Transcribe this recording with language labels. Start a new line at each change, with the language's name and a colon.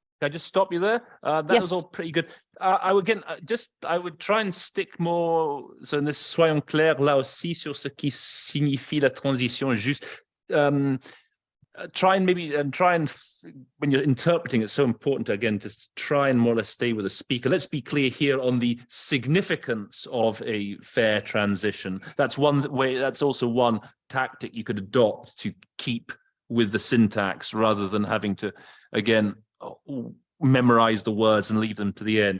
English: Can I just stop you there? That Yes. was all pretty good. I would try and stick more.
French: So, soyons clairs là aussi sur ce qui signifie la transition juste.
English: Try and when you're interpreting, it's so important to, again, just try and more or less stay with the speaker. Let's be clear here on the significance of a fair transition. That's one way. That's also one tactic you could adopt to keep with the syntax, rather than having to, again, memorize the words and leave them to the end.